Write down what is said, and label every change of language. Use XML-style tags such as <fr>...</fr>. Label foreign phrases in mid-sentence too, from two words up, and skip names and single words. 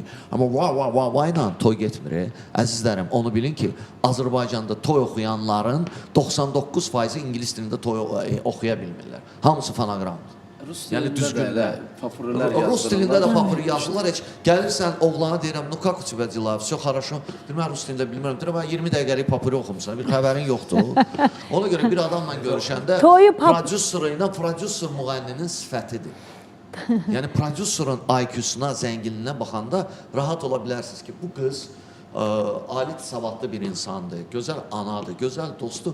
<az>Amma ilə toy getmir. Əzizlərim, onu bilin ki, Azərbaycanda toy oxuyanların 99%-i İngilis dilində toy oxuya bilmirlər. Hamısı fonoqramdır. Yəni düzgünlər. Rus dilində də papır yazırlar. Gəlirsən oğlana deyirəm,</az> <ru>ну как у тебя дела? Все хорошо.</ru> <az>Deyirəm, Rus dilində bilmirəm. Deyirəm, 20 dəqiqəlik papırı oxumusan. Bir xəbərin yoxdur. Ona görə bir adamla görüşəndə prodüser müğənninin sifətidir. Yəni prodüserin IQ-suna, zənginliyinə baxanda rahat ola bilərsiniz ki, bu qız alit savadlı bir insandır, gözəl anadır, gözəl dostdur.</az>